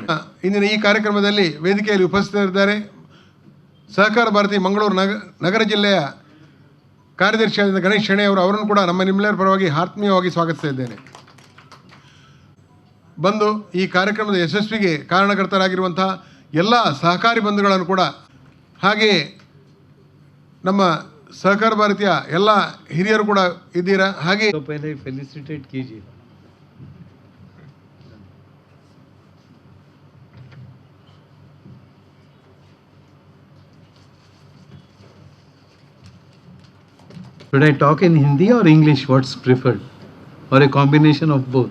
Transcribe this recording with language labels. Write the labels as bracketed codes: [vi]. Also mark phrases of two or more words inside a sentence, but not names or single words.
[kn] ಇಂದಿನ ಈ ಕಾರ್ಯಕ್ರಮದಲ್ಲಿ ವೇದಿಕೆಯಲ್ಲಿ ಉಪಸ್ಥಿತರಿದ್ದಾರೆ ಸಹಕಾರ ಭಾರತಿ ಮಂಗಳೂರು ನಗರ ಜಿಲ್ಲೆಯ ಕಾರ್ಯದರ್ಶಿಯಾದ ಗಣೇಶ್ ಶೆಣೈ ಅವರನ್ನು ಕೂಡ ನಮ್ಮ ನಿಮ್ಮೆಲ್ಲರ ಪರವಾಗಿ ಆತ್ಮೀಯವಾಗಿ ಸ್ವಾಗತಿಸ್ತಾ ಇದ್ದೇನೆ. ಬಂದು ಈ ಕಾರ್ಯಕ್ರಮದ ಯಶಸ್ವಿಗೆ ಕಾರಣಕರ್ತರಾಗಿರುವಂಥ ಎಲ್ಲ ಸಹಕಾರಿ ಬಂಧುಗಳನ್ನು ಕೂಡ, ಹಾಗೆಯೇ ನಮ್ಮ सहकार भारतीय ಎಲ್ಲ ಹಿರಿಯರು ಕೂಡ ಇದ್ದೀರಾ. ಹಾಗೆ [hi] पहले फेलिसिटेट कीजिए. [en] Should I talk in Hindi or English? What's preferred? Or a combination of both?